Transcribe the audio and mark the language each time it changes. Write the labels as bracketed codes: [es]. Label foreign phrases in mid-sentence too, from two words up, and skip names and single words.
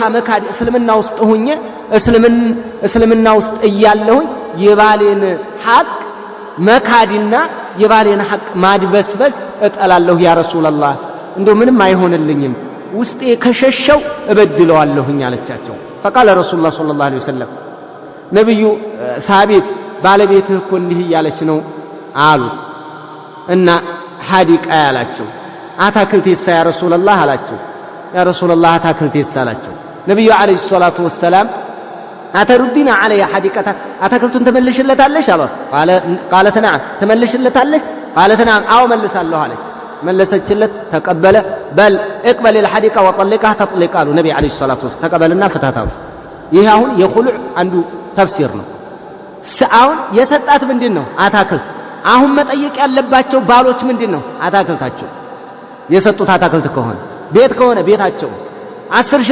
[am] መካድ እስልምና ውስጥ ሆኜ እስልምና ውስጥ እያለሁኝ የባልን ሐቅ መካድና የባልን ሐቅ ማድበስበስ እጠላለሁ [ar] يا رسول الله [am] እንደው ምንም አይሆንልኝም ውስጤ ከሸሸው እበድለዋለሁኝ አለቻቸው [ar] فقال رسول الله صلى الله عليه وسلم [am] ነብዩ ሳቢት ባለቤትህ እኮ እንዲህ ያለች ነው አሉት እና ሐዲቃ ያላቸው አታክልቴሳ [ar] يا رسول الله [am] አላቸው [ar] يا رسول الله [am] አታክልቴሳ አላቸው ነብዩ [ar] عليه الصلاة والسلام أتردين علي حديقه [am] አታክልቱን ተመልሽለታለሽ አለ [ar] قالت نعم [am] ተመልሽለታለሽ [ar] قالت نعم [am] አው መልሳለሁ አለች መለሰችለት ተቀበለ በል [ar] اقبل الحديقه وطلقها تطلقا [am] ነብዩ [ar] عليه الصلاة والسلام [am] ተቀበልና ፈታታው ይሄ አሁን የኹሉዕ አንዱ ተፍሲር ነው አሁን የሰጣት ምንድነው አታክልት አሁን መጠየቅ ያለባቸው ባሎች ምንድነው አታክልታቸው የሰጡት አታክልት ከሆነ ቤት ከሆነ ቤታቸው 10,000